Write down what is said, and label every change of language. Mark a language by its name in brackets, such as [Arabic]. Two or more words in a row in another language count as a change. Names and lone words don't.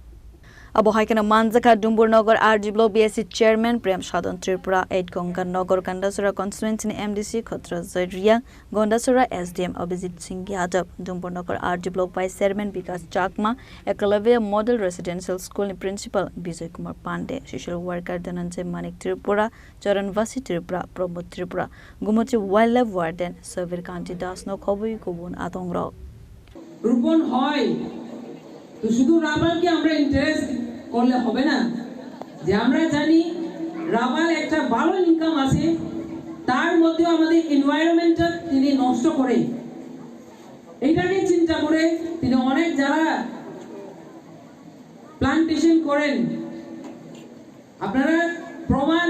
[Kok Borok] Abo Haikana Manzaka Dumbur RG Block BSC Chairman Prem Shadon Tripura 8 Gonga Nogor Gandasura Constituency MDC Kotra Zedria Gondasura SDM Abhijit Singh Yadav Dumbur RG Block Vice Chairman Vikas Chakma Ekalave Model Residential School Principal Vijay Kumar Pandey [English] Social Worker [Kok Borok] Dhananjay Manik Tripura Charanvasi Tripura Pramod Tripura Gumuchi [English] Wildlife Warden [Kok Borok] Savir Kanti Das No Khobui Kubun Atongrok [Bangla] রূপণ হয় তো শুধু রাবারকে আমরা ইন্টারেস্ট করলে হবে না যে আমরা জানি রাবার একটা ভালো ইনকাম আছে তার মধ্যে আমাদের এনवायरमेंटটা তিনি নষ্ট করে এইটাকে চিন্তা করে তিনি অনেক যারা প্ল্যান্টেশন করেন আপনারা প্রমাণ